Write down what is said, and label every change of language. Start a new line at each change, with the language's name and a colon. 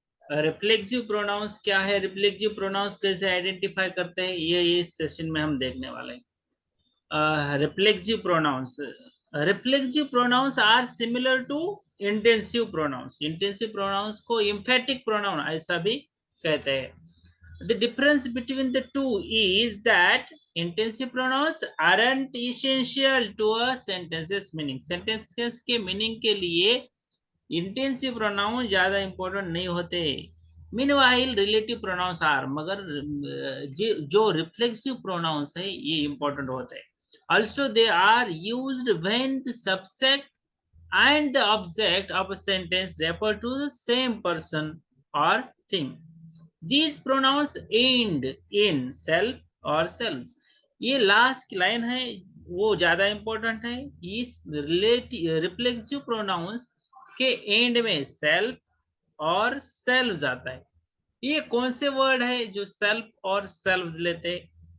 Hindi: Reflexive pronouns क्या है, reflexive pronouns कैसे आइडेंटिफाई करते हैं, ये इस सेशन में हम देखने वाले हैं।
English: Reflexive pronouns, reflexive pronouns are similar to intensive pronouns.
Hindi: Intensive pronounce को एम्फेटिक प्रोनाउन ऐसा भी कहते हैं।
English: The difference between the two is that intensive pronouns aren't essential to a sentence's meaning.
Hindi: Sentences के meaning के लिए intensive pronoun ज्यादा important नहीं होते।
English: Meanwhile relative pronouns are,
Hindi: मगर जो reflexive pronouns है ये important होते हैं।
English: Also they are used when the subject and the object of a sentence refer to the same person or thing. These pronouns end in self और selves।
Hindi: ये last की line है वो ज्यादा इंपॉर्टेंट है। इस रिफ्लेक्सिव प्रोनाउंस के and में सेल्फ और सेल्व्स आता है। ये कौन से वर्ड है जो सेल्फ और सेल्व्स लेते हैं?